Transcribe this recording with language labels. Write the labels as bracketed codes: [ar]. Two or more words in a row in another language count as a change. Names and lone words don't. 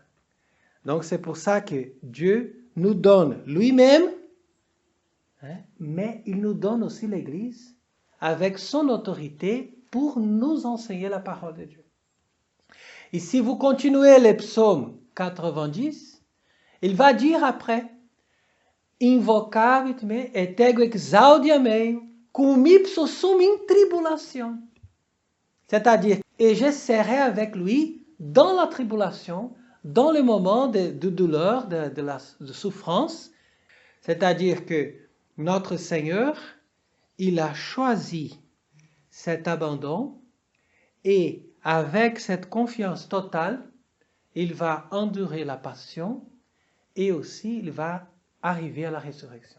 [fr] Donc, c'est pour ça que Dieu nous donne lui-même, mais il nous donne aussi l'Église avec son autorité pour nous enseigner la parole de Dieu. Et si vous continuez les psaumes 90, il va dire après, [la] invocavit me et ego exaudia meo, cum ipso sum in tribulation. [fr] C'est-à-dire, et je serai avec lui dans la tribulation, dans les moments de douleur, de souffrance. C'est-à-dire que notre Seigneur, il a choisi cet abandon et avec cette confiance totale, il va endurer la passion et aussi il va arriver à la résurrection.